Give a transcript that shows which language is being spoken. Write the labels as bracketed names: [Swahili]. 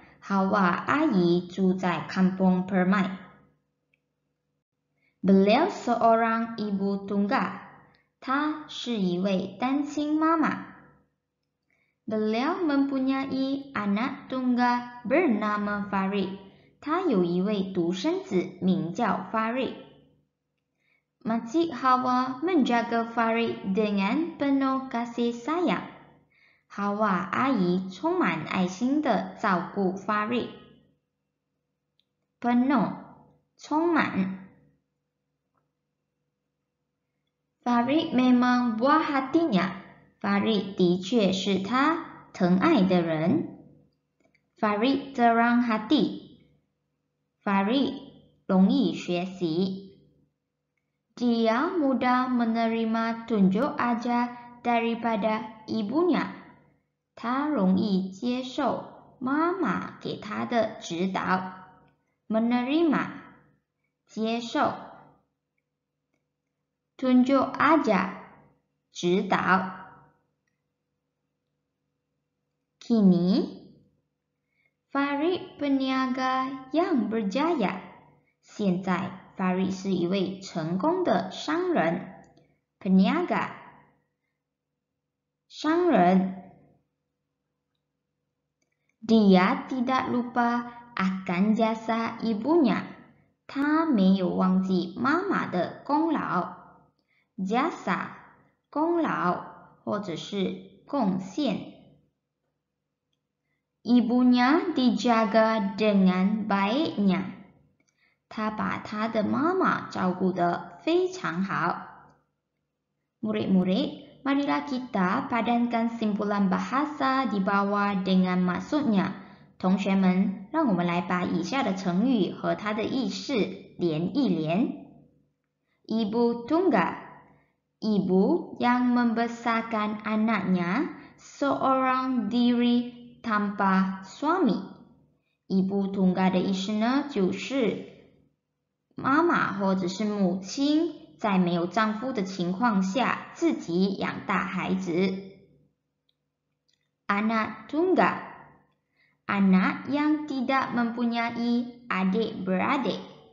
[Chinese] Hawa 阿姨住在 Kampung Permai. [Malay] Beliau seorang ibu tunggal. [Chinese] 她是一位单亲妈妈。 [Malay] Beliau mempunyai anak tunggal bernama Farid. [Chinese] 他有一位独生子，名叫 Farid. [Malay] Makcik Hawa menjaga Farid dengan penuh kasih sayang. [Chinese] Hawa 阿姨充满爱心地照顾 Farid. Penuh 充满。 [Malay] Farid memang buah hatinya. [Chinese] Farid 的确是他疼爱的人。 [Malay] Farid terang hati. [Chinese] Farid 容易学习。 [Malay] Dia mudah menerima tunjuk ajar daripada ibunya. [Chinese] 他容易接受妈妈给他的指导。 Menerima 接受。 Tunjuk ajar 指导。 [Malay] Kini Farid peniaga yang berjaya. [Chinese] 现在 Farid 是一位成功的商人。 Peniaga 商人。 [Malay] Dia tidak lupa akan jasa ibunya. [Chinese] 他没有忘记妈妈的功劳。 Jasa 功劳或者是贡献。 [Malay] Ibunya dijaga dengan baiknya. [Chinese] 他把他的妈妈照顾得非常好。 [Malay] Murid-murid, marilah kita padankan simpulan bahasa di bawah dengan maksudnya. [Chinese] 同学们，让我们来把以下的成语和它的意思连一连。 [Malay] Ibu tunggal, ibu yang membesarkan anaknya seorang diri tanpa suami. [Chinese] Ibu tunggal 的意思呢，就是妈妈或者是母亲在没有丈夫的情况下自己养大孩子。 [Malay] Anak tunggal, anak yang tidak mempunyai adik-beradik.